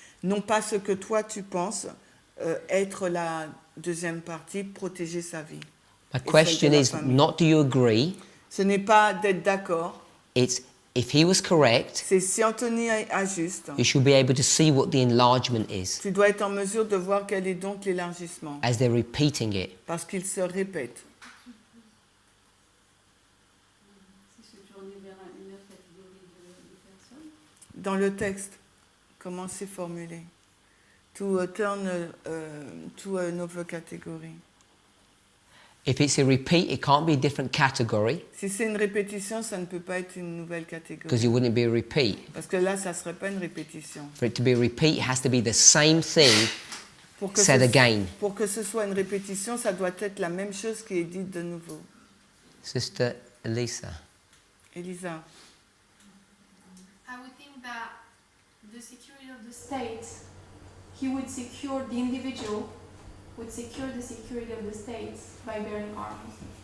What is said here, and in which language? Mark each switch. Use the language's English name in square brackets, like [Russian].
[French] Non pas ce que toi tu penses être la deuxième partie, protéger sa vie. [English] My question [French] la [English] is [French] famille. [English] not do you agree, [French] Ce n'est pas d'être d'accord, [English] it's if he was correct, [French] c'est si Anthony a juste, [English] you should be able to see what the enlargement is [French] tu dois être en mesure de voir quel est donc l'élargissement, [English] as they're repeating it. [French] parce qu'il se répète. C'est se tourner vers une autre catégorie de personnes. Dans le texte, comment c'est formulé? [English] To turn to another category. If it's a repeat, it can't be a different category [French] Si c'est une répétition, ça ne peut pas être une nouvelle [English] because [French] catégorie. [English] it wouldn't be a repeat. [French] Parce que là, ça ne serait pas une répétition. [English] For it to be a repeat, it has to be the same thing [French] Pour que, [English] said again. [French] pour que ce soit une répétition, ça doit être la même chose qui est dite de nouveau. [English] Sister Elisa. [French] Elisa. [English] I would think that the security of the state, he would secure the individual, would secure the security of the state by bearing arms.